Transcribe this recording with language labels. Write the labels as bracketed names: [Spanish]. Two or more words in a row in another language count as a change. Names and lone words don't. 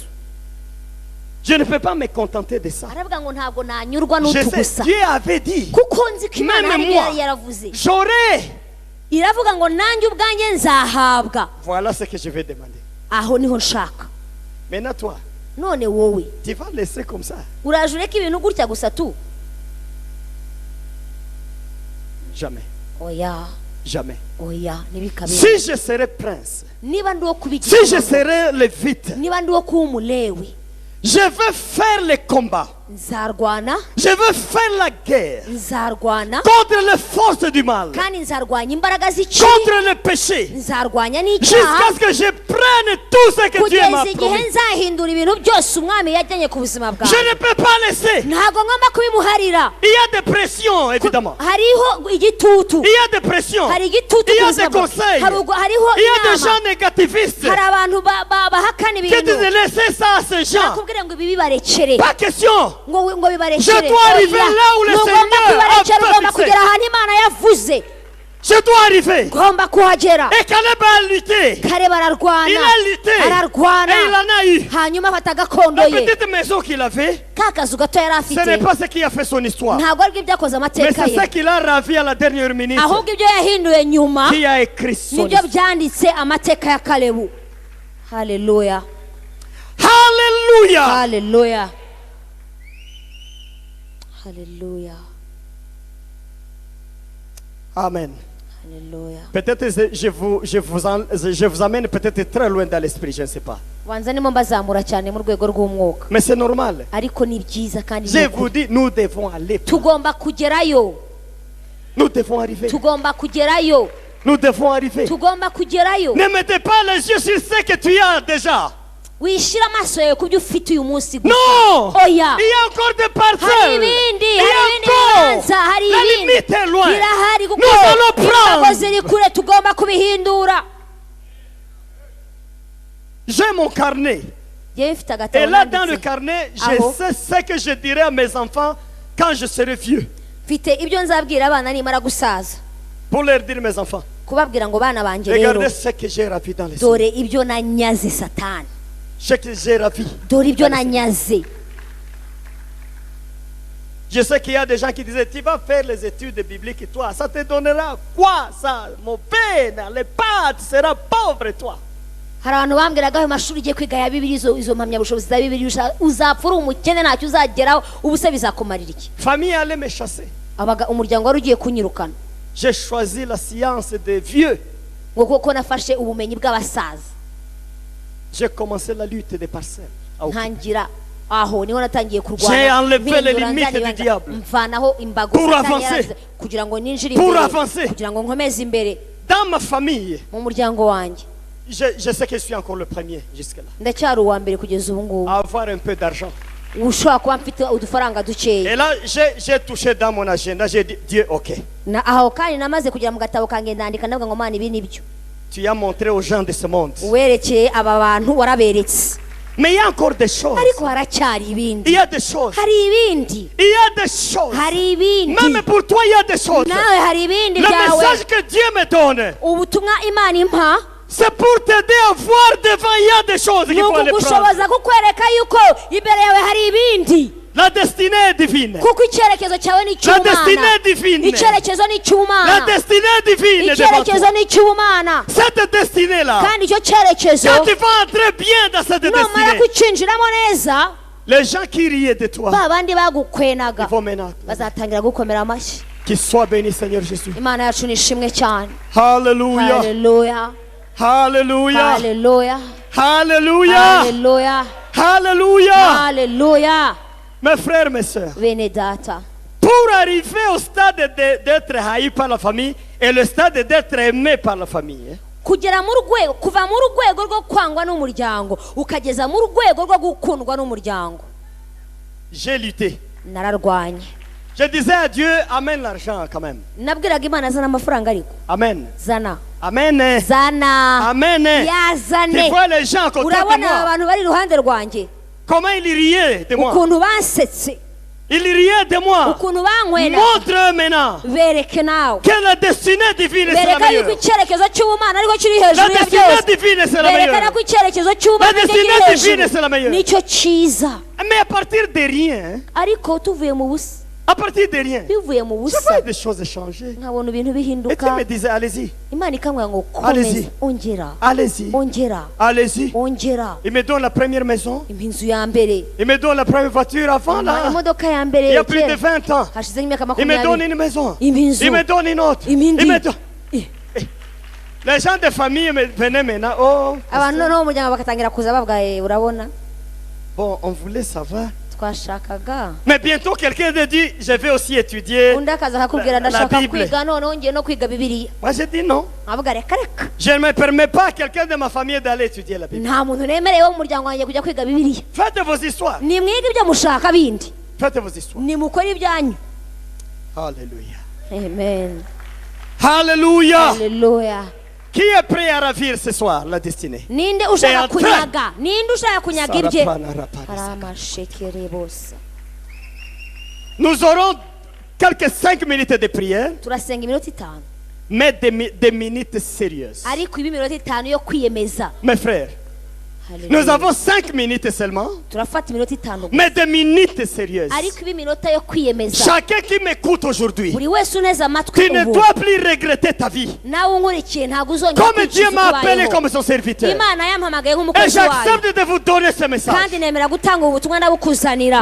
[French] Je ne peux pas me contenter de ça. [Kinyarwanda] Aravuga ngo ntabwo nanyurwa [French] Je [Kinyarwanda] n'utu [French] sais, [Kinyarwanda] gusa, [French] Dieu avait dit, [Kinyarwanda] kuko nzi ko Imana [French] Même [Kinyarwanda] hari [French] moi. [Kinyarwanda] yari yaravuze. [French] j'aurai. [Kinyarwanda] Iravuga ngo nanjye ubwanjye nzahabwa. [French] Voilà ce que je vais demander. [Kinyarwanda] Aho niho nshaka. [French] Maintenant toi, [Kinyarwanda] None wowe [French] tu vas laisser comme ça? [Kinyarwanda] uraje ureka ibintu gutya gusa tu? [French] Jamais. [Kinyarwanda] Oya, [French] Jamais. [Kinyarwanda] oya, ntibikabere. [French] Si je serais prince, [Kinyarwanda] Niba ndi uwo kuba [French] si je [Kinyarwanda] igitambo, [French] serais lévite, [Kinyarwanda] niba ndi uwo kuba umulewi, [French] je veux faire les combats. [Kinyarwanda] nzarwana, [French] Je veux faire la guerre [Kinyarwanda] nzarwana, [French] contre les forces du mal, [Kinyarwanda] kandi nzarwanya imbaraga z'ikibi, [French] contre le péché, [Kinyarwanda] nzarwanya [French] jusqu'à [Kinyarwanda] n'icyaha, [French] ce que je prenne tout ce que Dieu m'a [Kinyarwanda] kugeza igihe [French] promis. [Kinyarwanda] nzahindura ibintu byose umwami yajyanye ku buzima bwawe. [French] Je ne peux pas laisser. [Kinyarwanda] Ntabwo ngomba kubimuharira. [French] Il y a des pressions, évidemment. [Kinyarwanda] Hariho igitutu, [French] Il y a des pressions. [Kinyarwanda] hari igitutu [French] Il y [Kinyarwanda] ku [French] a [Kinyarwanda] buzima [French] des [Kinyarwanda] bwawe. [French] conseils. [Kinyarwanda] Hariho [French] Il y a des [Kinyarwanda] inama, [French] gens négativistes [Kinyarwanda] hari abantu bahakana [French] qui [Kinyarwanda] ibintu, [French] disent laissez ça à ces gens. [Kinyarwanda] bakubwira ngo ibi bibarekere, [French] Pas question. [Kinyarwanda] ngo bibarekere. [French] Je dois arriver [Kinyarwanda] Oya, [French] là où le [Kinyarwanda] ntugomba [French] Seigneur [Kinyarwanda] kwibarekera, [French] a [Kinyarwanda] ugomba [French] fixé. [Kinyarwanda] kugera ahantu Imana yavuze. [French] Je dois arriver. [Kinyarwanda] Ngomba kuhagera. [French] Et Caleb a lutté. [Kinyarwanda] Kare bararwana, [French] Il a lutté. Et il [Kinyarwanda] ararwana, [French] en a eu. [Kinyarwanda] hanyuma afata gakondo [French] La [Kinyarwanda] ye. [French] petite maison qu'il avait, [Kinyarwanda] Ka kazu gato yari [French] ce n'est [Kinyarwanda] afite [French] pas ce qui a fait son histoire. [Kinyarwanda] ntabwo aribyo byakoze [French] Mais [Kinyarwanda] amateka [French] c'est ce [Kinyarwanda] ye, [French] qu'il a ravi à la dernière minute [Kinyarwanda] ahubwo ibyo yahinduye nyuma [French] qui a écrit son [Kinyarwanda] nibyo [French] histoire. [Kinyarwanda] byanditse amateka ya Kalebu. Haleluya, [French] Alléluia. [Kinyarwanda] haleluya, haleluya, [French] Amen. [Kinyarwanda] haleluya. [French] Peut-être je vous amène peut-être très loin dans l'esprit, je ne sais pas. [Kinyarwanda] Banza nimo mbazamura cyane mu rwego rw'umwuka, [French] Mais c'est normal. [Kinyarwanda] ariko ni byiza kandi [French] Je [Kinyarwanda] ni [French] vous [Kinyarwanda] ukuri. [French] dis, nous devons aller. [Kinyarwanda] Tugomba kugerayo, [French] Nous devons arriver. [Kinyarwanda] tugomba kugerayo, [French] Nous devons arriver. [Kinyarwanda] tugomba kugerayo. [French] Ne mettez pas les yeux sur ce que tu as déjà. [Kinyarwanda] Wishyira amaso yawe ku byo ufite uyu munsi gusa. [French] Non. [Kinyarwanda] Oya, [French] Il y a encore des [Kinyarwanda] hari [French] parcelles. [Kinyarwanda] ibindi, [French] Il y [Kinyarwanda] hari [French] a [Kinyarwanda] ibindi [French] encore. [Kinyarwanda] bibanza, hari [French] La [Kinyarwanda] ibindi [French] limite est loin. [Kinyarwanda] birahari kuko [French] Nous allons [Kinyarwanda] imbago [French] prendre. [Kinyarwanda] ziri kure, tugomba kubihindura. [French] J'ai mon carnet. [Kinyarwanda] Yewe mfite [French] Et [Kinyarwanda] agatabo [French] là, dans le [Kinyarwanda] nanditse. [French] carnet, je [Kinyarwanda] Aho. [French] sais ce que je dirai à mes enfants quand je serai vieux. [Kinyarwanda] Mfite ibyo nzabwira abana nimara gusaza, [French] Pour leur dire, mes enfants, [Kinyarwanda] kubabwira ngo bana banjye rero, [French] regardez ce que j'ai ravi dans les cieux. [Kinyarwanda] dore ibyo nanyaze Satani, [French] Ce que j'ai ravi. [Kinyarwanda] dore ibyo nanyaze. [French] Je sais qu'il y a des gens qui disaient, tu vas faire les études bibliques et toi, ça te donnera quoi ça? Mon père, les pâtes, tu seras pauvre toi. [Kinyarwanda] Hari abantu bambwiraga ayo mashuri ugiye kwiga ya Bibiliya, izo mpamyabushobozi za Bibiliya uzapfa uri umukene ntacyo uzageraho, ubu se bizakumarira iki? [French] Famille allait me chasser. [Kinyarwanda] Umuryango wari ugiye kunyirukana [French] J'ai choisi la science des vieux. [Kinyarwanda] ngo kuko nafashe ubumenyi bw'abasaza, [French] J'ai commencé la lutte des parcelles. [Kinyarwanda] ntangira aho niho natangiye [French] J'ai [Kinyarwanda] kurwana, [French] enlevé les [Kinyarwanda] mpindura [French] limites [Kinyarwanda] nzanira [French] du diable. [Kinyarwanda] mvanaho imbago [French] Pour [Kinyarwanda] Satani [French] avancer. [Kinyarwanda] yarazize, kugira ngo ninjire [French] Pour [Kinyarwanda] imbere, [French] avancer. [Kinyarwanda] kugira ngo nkomeze imbere [French] Dans ma famille, [Kinyarwanda] mu muryango wanjye. [French] je sais que je suis encore le premier jusque-là. [Kinyarwanda] Ndacyari uwa mbere kugeza ubu ngubu, [French] À avoir un peu d'argent. [Kinyarwanda] ushobora kuba mfite udufaranga dukeya. [French] Et là, j'ai touché dans mon agenda, j'ai dit, Dieu, ok. [Kinyarwanda] Aho kandi namaze kugera mu gatabo kanjye ndandika ndavuga ngo Mana ibi nibyo [French] Tu as montré aux gens de ce monde. [Kinyarwanda] werekeye aba bantu, waraberetse, [French] Mais il y a encore des choses. [Kinyarwanda] ariko haracyari [French] Il [Kinyarwanda] ibindi, [French] y a des choses. [Kinyarwanda] hari ibindi, [French] Il y a des choses. [Kinyarwanda] hari ibindi, [French] Même pour toi, il y a des choses. [Kinyarwanda] nawe hari ibindi [French] Le [Kinyarwanda] byawe. [French] message que Dieu me donne, [Kinyarwanda] Ubutumwa Imana impa [French] c'est pour t'aider à voir devant, il y a des choses qu'il [Kinyarwanda] ni [French] faut aller prendre. [Kinyarwanda] ukugushoboza kukwereka yuko imbere yawe hari ibindi, [French] La destinée est divine. [Kinyarwanda] kuko icyerekezo cyawe ni [French] La destinée [Kinyarwanda] icy'Imana, [French] est divine. [Kinyarwanda] icyerekezo ni [French] La [Kinyarwanda] icy'Imana, [French] destinée est divine devant [Kinyarwanda] icyerekezo [French] toi. [Kinyarwanda] ni icy'Imana, [French] Cette destinée-là, [Kinyarwanda] kandi icyo cyerekezo [French] quand tu vas entrer bien dans cette [Kinyarwanda] numara [French] destinée, [Kinyarwanda] kucinjiramo neza, [French] les gens qui riaient de toi, [Kinyarwanda] ba bandi [French] ils [Kinyarwanda] bagukwenaga [French] vont maintenant. [Kinyarwanda] bazatangira gukomera amashyi. [French] Qu'il soit béni, Seigneur Jésus. [Kinyarwanda] Imana yacu ni ishimwe cyane. [French] Hallelujah. [Kinyarwanda] Haleluya, [French] Hallelujah. [Kinyarwanda] haleluya, [French] Hallelujah. [Kinyarwanda] haleluya, [French] Hallelujah. [Kinyarwanda] haleluya. [French] Mes frères, mes sœurs, [Kinyarwanda] bene data [French] pour arriver au stade d'être haï par la famille et le stade d'être aimé par la famille, [Kinyarwanda] kugera mu rwego kuva mu rwego rwo kwangwa n'umuryango ukageza mu rwego rwo gukundwa n'umuryango [French] j'ai lutté. [Kinyarwanda] nararwanye [French] Je disais à Dieu, amène l'argent quand même. [Kinyarwanda] nabwiraga imana zana amafaranga ariko [French] Amen. [Kinyarwanda] zana [French] Amen. [Kinyarwanda] zana [French] Amen. Tu [Kinyarwanda] yazane [French] vois les gens à côté de [Kinyarwanda] urabona [French] moi, [Kinyarwanda] abantu bari iruhande rwanjye [French] comment ils riaient de moi. [Kinyarwanda] ukuntu bansetse [French] Ils riaient de moi. [Kinyarwanda] ukuntu bankwera [French] Montre maintenant [Kinyarwanda] bereke nawe [French] que la destinée divine c'est la [Kinyarwanda] bereka yuko [French] meilleure. [Kinyarwanda] icyerekezo cy'ubumana ariko kiri [French] La [Kinyarwanda] hejuru ya [French] destinée [Kinyarwanda] byose [French] divine c'est la [Kinyarwanda] berekana [French] meilleure. [Kinyarwanda] ko icyerekezo cy'ubumana [French] La [Kinyarwanda] kiri [French] destinée divine, [Kinyarwanda] hejuru [French] c'est la meilleure. [Kinyarwanda] nicyo cyiza [French] Mais à partir de rien, [Kinyarwanda] ariko tuvuye mu busa [French] à partir de rien, [Kinyarwanda] bivuye mu [French] je [Kinyarwanda] busa [French] vois des choses changer. [Kinyarwanda] nkabona ibintu [French] Et Dieu [Kinyarwanda] bihinduka [French] me disait, allez-y, [Kinyarwanda] imana ikambwira ngo [French] Allez-y. [Kinyarwanda] komeza ongera [French] allez-y, [Kinyarwanda] ongera [French] allez-y. [Kinyarwanda] ongera [French] Il me donne la première maison. [Kinyarwanda] inzu ya mbere [French] Il me donne la première voiture avant là. [Kinyarwanda] imodoka ya [French] Il y [Kinyarwanda] mbere [French] a plus de 20 ans. [Kinyarwanda] hashize nk'imyaka [French] Il me donne [Kinyarwanda] makumyabiri [French] une maison. [Kinyarwanda] inzu [French] Il me donne une autre. [Kinyarwanda] Imindi. [French] Il me donne. Eh. Les gens de famille venaient maintenant. Oh, [Kinyarwanda] abantu noneho mu muryango bagatangira kuza babwaye urabona [French] bon, on voulait savoir. [Kinyarwanda] twashakaga [French] Mais bientôt, quelqu'un te dit, je vais aussi étudier. [Kinyarwanda] undi akaza akakubwira [French] La [Kinyarwanda] ndashaka [French] Bible. [Kinyarwanda] kwiga noneho ngiye no kwiga bibiliya [French] Moi, j'ai dit non. [Kinyarwanda] nkavuga reka reka [French] Je ne me permets pas à quelqu'un de ma famille d'aller étudier la Bible. [Kinyarwanda] nta muntu nemereye wo mu muryango wanjye kujya kwiga bibiliya [French] Faites vos histoires. [Kinyarwanda] nimwiga ibyo mushaka bindi [French] Faites vos histoires. [Kinyarwanda] nimukore ibyanyu [French] Alléluia. [Kinyarwanda] amen [French] Alléluia. [Kinyarwanda] haleluya [French] Qui est prêt à ravir ce soir la destinée? [Kinyarwanda] ninde [French] C'est [Kinyarwanda] ushaka [French] un train. [Kinyarwanda] kunyaga ninde ushaka kunyaga ibye Sarapana, rapana. hari amashekere bose [French] Nous aurons quelques 5 minutes de prière, [Kinyarwanda] turasenga iminota itanu [French] mais des minutes sérieuses. [Kinyarwanda] ariko ibi iminota itanu yo kwiyemeza [French] Mes frères, [Kinyarwanda] Haleluya. [French] nous avons 5 minutes seulement, [Kinyarwanda] turafata iminota itanu gusa. [French] mais des minutes sérieuses. [Kinyarwanda] ariko ibi iminota yo kwiyemeza [French] Chacun qui m'écoute aujourd'hui, [Kinyarwanda] buri wese uneze amatwi [French] tu ne [Kinyarwanda] ubu [French] dois plus regretter ta vie. [Kinyarwanda] nawe unkurikiye ntabwo uzongera [French] Comme Dieu [Kinyarwanda] kwicuza [French] m'a appelé [Kinyarwanda] ukubayeho. [French] comme son serviteur. [Kinyarwanda] imana yampamagaye [French] Et [Kinyarwanda] nk'umukozi wayo [French] j'accepte de vous donner ce message. [Kinyarwanda] kandi nemera gutanga ubutumwa ndabukuzanira